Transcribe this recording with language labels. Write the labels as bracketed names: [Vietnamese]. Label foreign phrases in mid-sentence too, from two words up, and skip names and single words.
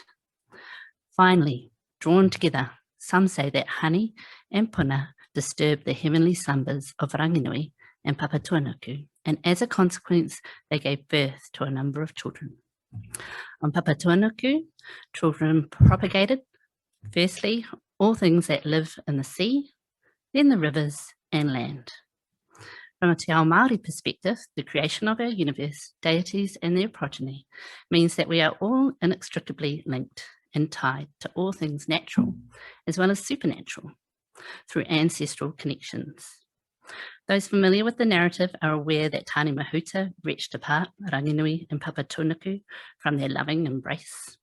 [English] Finally, drawn together, some say that Hane and Puna disturbed the heavenly slumbers of Ranginui and Papatuanuku, and as a consequence, they gave birth to a number of children. On Papatuanuku, children propagated, firstly, all things that live in the sea, then the rivers and land. From a [Māori] te ao Māori [English] perspective, the creation of our universe, deities and their progeny, means that we are all inextricably linked and tied to all things natural, as well as supernatural, through ancestral connections. Those familiar with the narrative are aware that Tāne Mahuta reached apart Ranginui and Papatuanuku from their loving embrace.